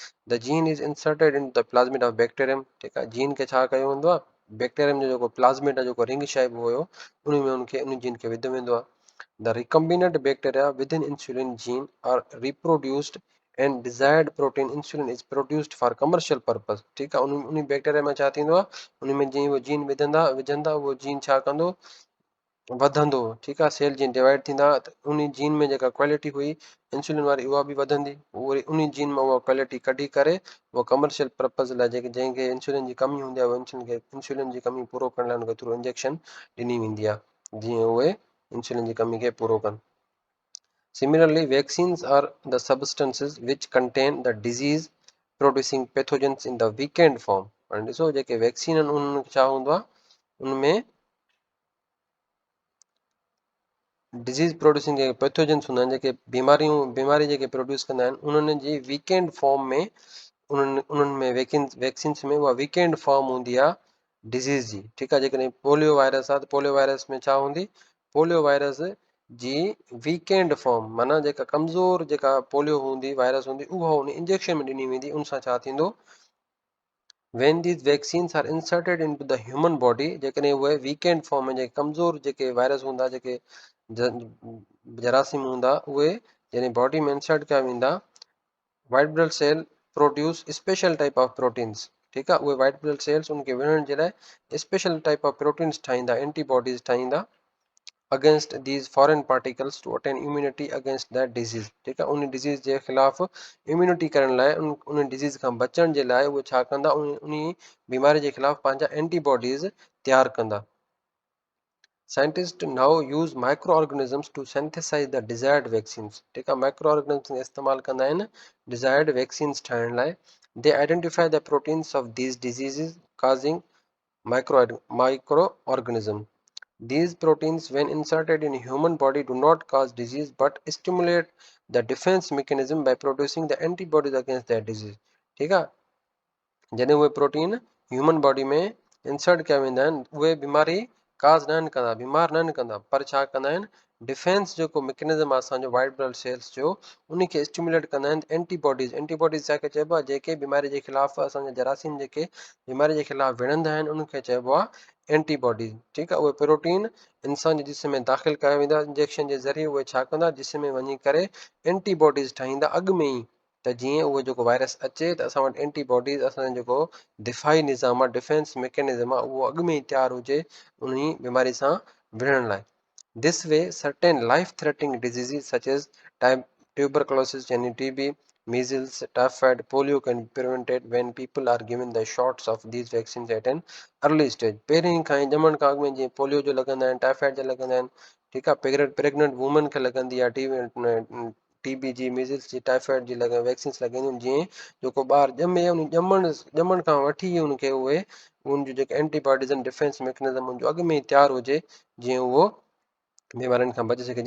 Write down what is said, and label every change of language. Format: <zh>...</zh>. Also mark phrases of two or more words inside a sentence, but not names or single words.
<en>the gene is inserted in the plasmid of bacterium,</en> <sd>ठीकु आहे। जीन खे छा कयो वेंदो आहे बैक्टीरियम जो जेको प्लाज़मिड आहे जेको</sd> <en>ring shape</en> <sd>हुयो उन में उन जीन खे विधो वेंदो आहे।</sd> <en>The recombinant bacteria within insulin gene are reproduced and desired protein insulin is produced for commercial purpose,</en> <hi>ठीक है।</hi> <sd>उन बैक्टीरिया में छा थींदो आहे उन में जीअं उहो जीन विझंदा उहो जीन छा कंदो वधंदो, ठीकु आहे। सेल जीन डिवाइड थींदा त उन जीन में जेका क्वालिटी हुई इंसुलिन वारी उहा बि वधंदी, वरी उन जीन मां उहा क्वालिटी कढी करे उहा</sd> <en>commercial purpose</en> <sd>लाइ जंहिंखे इंसुलिन जी कमी हूंदी आहे उहो इंसुलिन जी कमी पूरो करण लाइ उनखे</sd> <en>through injection</en> <sd>ॾिनी वेंदी आहे जीअं उहे इंसुलिन जी कमी खे पूरो कनि।</sd> <en>Similarly, vaccines are the substances which contain the disease producing pathogens in the weakened form।</en> <sd>हाणे ॾिसो जेके वैक्सीन आहिनि उन छा हूंदो आहे उनमें</sd> <en>disease producing</en> <sd>जेके पैथोजेंस हूंदा आहिनि जेके बीमारी जेके प्रोड्यूस कंदा आहिनि उन्हनि जी</sd> <en>weakened form</en> <sd>में उन्हनि में वैक्सीन्स में उहा</sd> <en>weakened form</en> <sd>हूंदी आहे डिज़ीज़ जी, ठीकु आहे। जेकॾहिं</sd> <en>polio virus</en> <sd>आहे त</sd> <en>polio virus</en> <sd>में छा हूंदी</sd> <en>polio virus</en> <sd>जी</sd> <en>weakened form</en> <sd>माना जेका कमज़ोर जेका पोलियो हूंदी वायरस हूंदी उहा उन इंजेक्शन में ॾिनी वेंदी, उन सां छा थींदो</sd> <en>when these vaccines are inserted into the human body</en> <sd>जेकॾहिं उहे</sd> <en>weakened form</en> <sd>में जेके कमज़ोर जेके वायरस हूंदा जेके जरासीम हूंदा उहे जॾहिं बॉडी में इंसर्ट कया वेंदा</sd> <en>white blood cell produce special type of proteins,</en> <sd>ठीकु आहे। उहे वाइट ब्लड सेल्स उनखे विढ़ण जे लाइ</sd> <en>special type of proteins</en> <sd>ठाहींदा, एंटीबॉडीज़ ठाहींदा</sd> <en>against these foreign particles to attain immunity against that disease,</en> <sd>ठीकु आहे। उन डिज़ीज़ जे ख़िलाफ़ इम्यूनिटी करण लाइ उन डिज़ीज़ खां बचण जे लाइ उहे छा कंदा उन बीमारी जे ख़िलाफ़ पंहिंजा एंटीबॉडीज़ तयारु कंदा।</sd> <en>Scientists now use microorganisms to synthesize the desired vaccines,</en> <sd>ठीक आहे।</sd> <en>micro organism</en> <sd>इस्तेमालु कंदा आहिनि</sd> <en>desired vaccines</en> <sd>ठाहिण लाइ।</sd> <en>They identify the proteins of these diseases causing microorganism. These proteins, when inserted in human body, do not cause disease but stimulate the defense mechanism by producing the antibodies against that disease,</en> <sd>ठीक आहे। जॾहिं उहे प्रोटीन</sd> <en>human body</en> <sd>में इंसर्ट कया वेंदा आहिनि उहे बीमारी काज़ न कंदा, बीमार न कंदा, पर छा कंदा आहिनि डिफेंस जेको मैकेनिज़्म आहे असांजो</sd> <en>white blood cells</en> <sd>जो उनखे स्टिमुलेट कंदा आहिनि एंटीबॉडीज़। एंटीबॉडीज़ जंहिंखे चइबो आहे जेके बीमारी जे ख़िलाफ़ असांजे जरासीम जेके बीमारी जे ख़िलाफ़ विढ़ंदा आहिनि उनखे चइबो आहे एंटीबॉडीज़, ठीकु आहे। उहे प्रोटीन इंसान जे जिस्म में दाख़िल कया वेंदा इंजेक्शन जे ज़रिए, उहे छा कंदा जिस्म में वञी करे एंटीबॉडीज़ ठाहींदा अॻु में ई, त जीअं उहो जेको वायरस अचे त असां वटि एंटीबॉडीज़ असांजो जेको दिफ़ाई निज़ाम आहे</sd> <en>defense mechanism</en> <sd>आहे उहो अॻु में ई तयारु हुजे उन बीमारी सां विढ़ण लाइ।</sd> <en>This way, certain life-threatening diseases such as tuberculosis यानी TB, measles, typhoid, polio can be prevented when people are given the shots of these vaccines at an early stage।</en> <sd>पहिरीं खां ई ॼमण खां अॻु में जीअं पोलियो जो लॻंदा आहिनि, टाइफाइड जा लॻंदा आहिनि, ठीकु आहे।</sd> <en>pregnant woman</en> <sd>खे लॻंदी आहे TB जी, मीज़ल्स जी, टाइफाइड जी वैक्सीन्स लॻंदियूं आहिनि। जीअं जेको ॿारु ॼमे उन ॼमण खां वठी उनखे उहे उन जो जेके एंटीबॉडीज़ आहिनि</sd> <en>defense mechanism</en> <sd>उनजो अॻु में ई तयारु हुजे जीअं उहो बीमारियुनि खां बचे सघे।</sd>